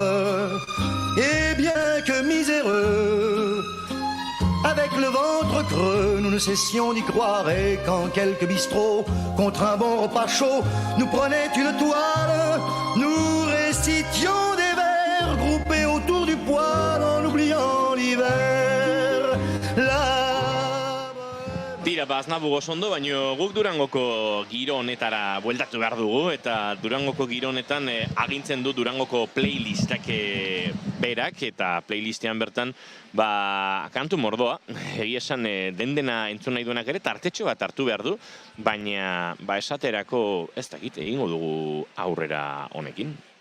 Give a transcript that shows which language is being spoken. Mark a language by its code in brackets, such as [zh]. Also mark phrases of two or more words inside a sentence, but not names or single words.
[fr] Et bien que miséreux, avec le ventre creux, nous ne cessions d'y croire. Et quand quelques bistrots, contre un bon repas chaud, nous prenaient une toile, nous récitions des vers groupés autour du poêle en oubliant l'hiver. [eu] Tira, Aznavour ondo, baina guk Durangoko giro honetara bueltatu behar dugu, eta Durangoko giro honetan agintzen du Durangoko playlistak berak, eta playlistean bertan kantu mordoa, egia esan dena entzun nahi duenak ere tartetxo bat hartu behar du, baina esaterako ez dakit egingo dugu aurrera honekin.